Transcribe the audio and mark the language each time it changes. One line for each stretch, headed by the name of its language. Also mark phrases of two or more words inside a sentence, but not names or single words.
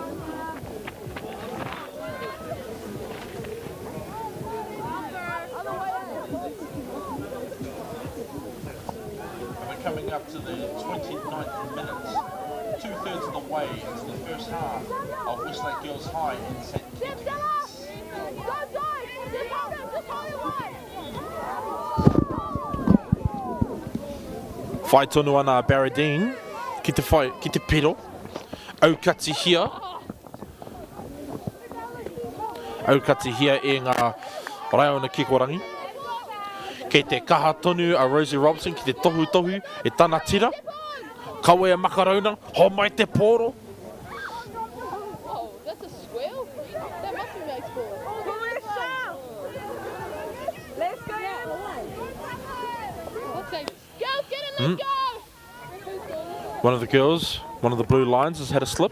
English: Coming up to the 29th minute, 2/3 of the way into the first half of Westlake Girls High in St. Kitts.
Māori: Whai tonu ana Barradine, ki te pero, aukati hia. Aukati hia e ngā raiona kikorangi. Kei te kaha tonu a Rosie Robson ki te tohu e tana tira. Kawe a makarona, ho mai te poro.
English: Oh, that's a squeal? That must be Meg's ball. Let's go! Let's say, girls, get in, let's go! One of the girls, one of the Blue Lions has had a slip.